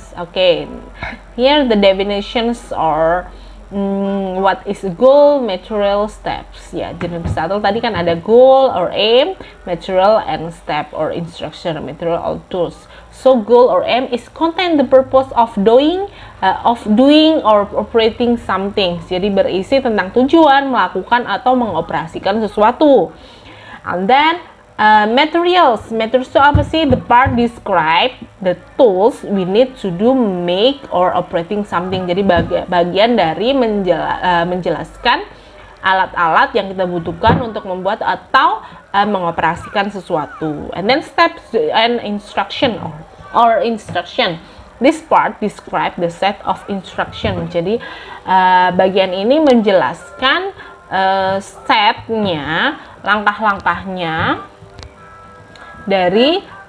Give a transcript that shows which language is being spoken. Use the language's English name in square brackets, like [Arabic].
[English] Okay, here the definitions are what is goal, material, steps. [Indonesian] Ya, jenis satu tadi kan ada goal or aim, material and step or instruction, material or tools. [English] So goal or aim is contain the purpose of doing or operating something. [Indonesian] Jadi berisi tentang tujuan, melakukan atau mengoperasikan sesuatu. [English] And then [Indonesian] materials itu apa sih? [English] The part describe the tools we need to do, make or operating something. [Indonesian] Jadi bagian dari menjelaskan alat-alat yang kita butuhkan untuk membuat atau mengoperasikan sesuatu. [English] And then steps and instruction or instruction. This part describe the set of instruction. [Indonesian] Jadi bagian ini menjelaskan setnya, langkah-langkahnya dari